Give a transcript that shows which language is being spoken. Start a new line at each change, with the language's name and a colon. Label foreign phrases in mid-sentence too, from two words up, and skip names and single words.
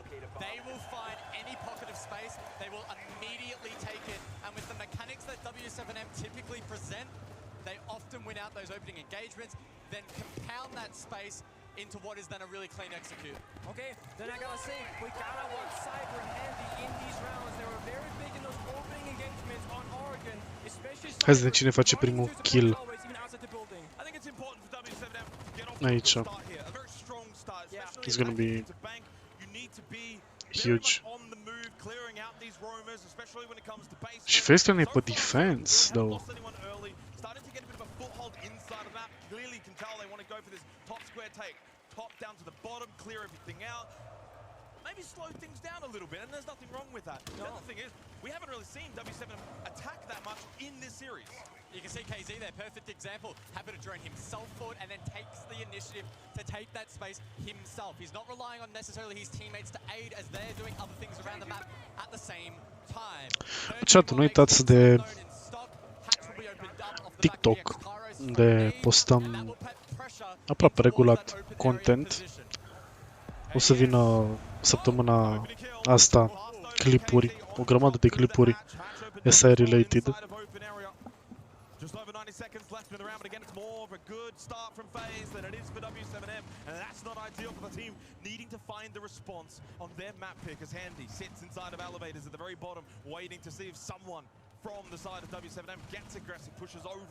English: They will find any pocket of space, they will immediately take it, and with the mechanics that W7M typically present, they often win out those opening engagements, then compound that space into what is then a really clean execute. Okay, then I gotta say, we gotta watch Cyber handy in these rounds. They were very big in those opening engagements on Oregon, especially
Romanian: Hai să vedem cine face primul kill. Aici.
English: It's gonna be huge.
Romanian: Și FaZe clan e pe defense, though.
English: Clearly can tell they want to go for this top square take. Top down to the bottom, clear everything out. Maybe slow things down a little bit, and there's nothing wrong with that. No. The other thing is, we haven't really seen W7 attack that much in this series. You can see KZ there, perfect example. Happy to drone himself forward and then takes the initiative to take that space himself. He's not relying on necessarily his teammates to aid as they're doing other things around the map at the same time.
Romanian: Chat, nu uitați de TikTok, unde postăm aproape regulat content. O să vină săptămâna asta clipuri, o grămadă de clipuri
English: SI related. Just over 90 seconds left in the round, but again, it's more of a good start from FaZe than it is for W7M, and that's not ideal for the team needing to find the response on their map pick as Handy sits inside of elevators at the very bottom, waiting to see if someone from the side of W7M gets aggressive, pushes over.